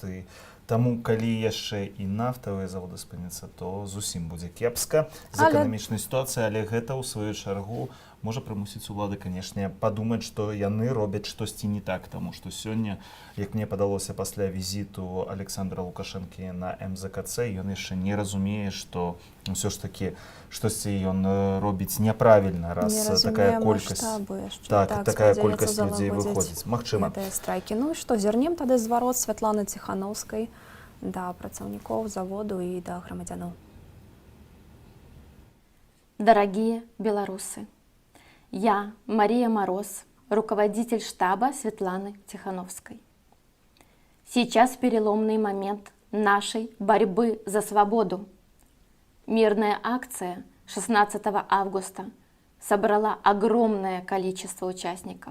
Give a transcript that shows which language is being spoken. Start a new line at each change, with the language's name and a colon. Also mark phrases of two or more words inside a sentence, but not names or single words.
Belarusian: І таму, калі яшчэ і нафтавыя заводы спыняцца, то зусім будзе кепска з эканамічнай сітуацыяй, але гэта ў сваю чаргу можа прымусіць улады, канешне, падумаць, што яны робяць штосьці не так, таму што сёння, як мне падалося пасля візіту Александра Лукашэнкі на МЗКЦ, ён яшчэ не разумее, што ўсё ж такі штосьці ён робіць няправільна, раз такая колькасць людзей выходзіць. Магчыма. Страйкі. Ну і што, зірнем тады зварот Святланы Ціхановскай да працаўнікоў заводу і да грамадзянаў.
Russian: Дорогие белорусы, я, Мария Мороз, руководитель штаба Светланы Тихановской. Сейчас переломный момент нашей борьбы за свободу. Мирная акция 16 августа собрала огромное количество участников.